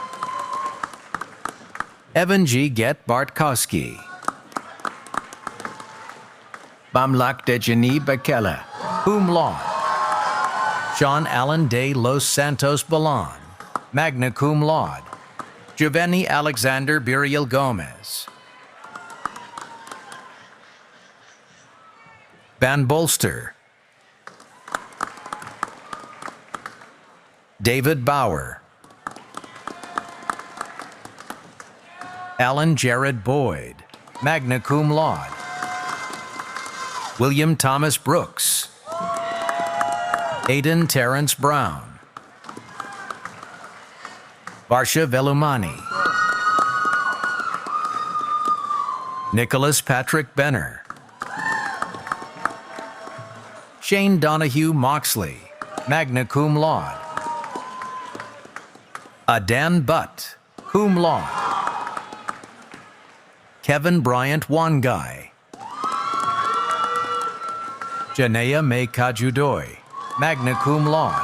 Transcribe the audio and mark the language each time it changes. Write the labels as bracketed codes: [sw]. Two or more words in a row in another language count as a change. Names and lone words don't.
[en] Evan G. Get Bartkowski. Bamlak Dejani Bakela, [la] cum laude. [en] Sean Allen de Los Santos Balan, [la] magna cum laude. [en] Giovanni Alexander Burial Gomez. Van Bolster. David Bauer. Alan Jared Boyd, [la] magna cum laude. [en] William Thomas Brooks. Aidan Terrence Brown. Varsha Velumani. Nicholas Patrick Benner. Shane Donahue Moxley, [la] magna cum laude. [en] Adan Butt, [la] cum laude. [en] Kevin Bryant Wangai. Janea May Kajudoy, [la] magna cum laude.